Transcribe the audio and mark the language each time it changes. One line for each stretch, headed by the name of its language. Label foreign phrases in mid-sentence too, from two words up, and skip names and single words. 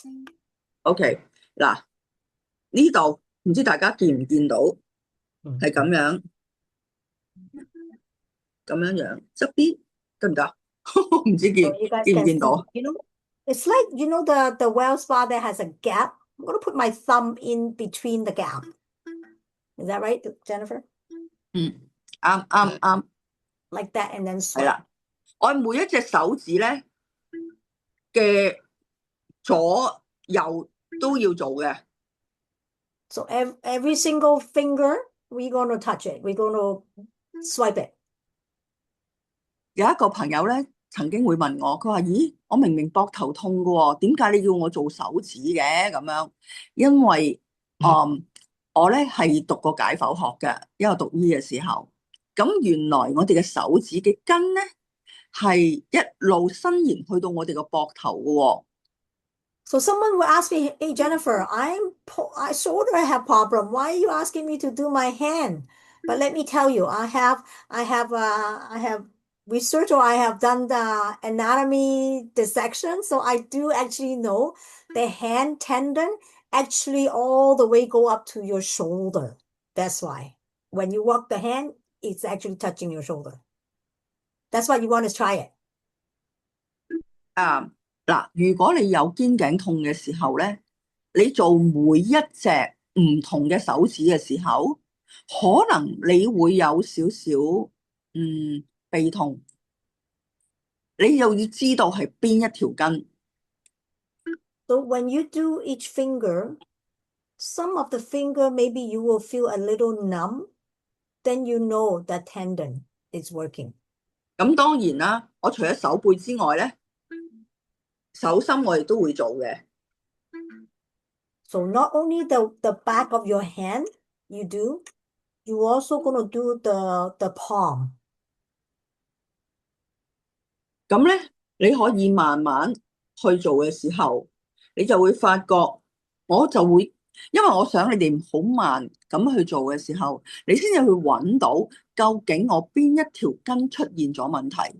Cantonese: OK，嗱呢度唔知大家見唔見到係咁樣側邊得唔得？唔知
English: So you guys
Cantonese: 見唔
English: can
Cantonese: 見到？
English: see, you know, it's like, you know, the well spa that has a gap. I'm going to put my thumb in between the gap. Is that right, Jennifer?
Cantonese: 啱。
English: Like that and then
Cantonese: 係
English: swipe.
Cantonese: 啦，我每一隻手指咧嘅左右都要做嘅。
English: So every single finger, we're going to touch it. We're going to swipe it.
Cantonese: 有一個朋友咧曾經會問我，佢話：咦，我明明膊頭痛嘅喎，點解你要我做手指嘅？咁樣，因為我咧係讀過解剖學嘅，因為讀醫嘅時候，咁原來我哋嘅手指嘅根咧係一路伸延去到我哋個膊頭嘅喎。
English: So someone will ask me, "Hey Jennifer, I sort of have problem. Why are you asking me to do my hand?" But let me tell you, I have research or I have done the anatomy dissection, so I do actually know the hand tendon actually all the way go up to your shoulder. That's why when you walk the hand, it's actually touching your shoulder. That's why you want to try it.
Cantonese: 嗱，如果你有肩頸痛嘅時候咧，你做每一隻唔同嘅手指嘅時候，可能你會有少少背痛，你又要知道係邊一條筋。
English: So when you do each finger, some of the finger maybe you will feel a little numb, then you know that tendon is working.
Cantonese: 咁當然啦，我除咗手背之外咧，手心我亦都會做嘅。
English: So not only the back of your hand you do, you also gonna do the palm.
Cantonese: 咁咧，你可以慢慢去做嘅時候，你就會發覺，我就會，因為我想你哋好慢咁去做嘅時候，你先至去揾到究竟我邊一條筋出現咗問題。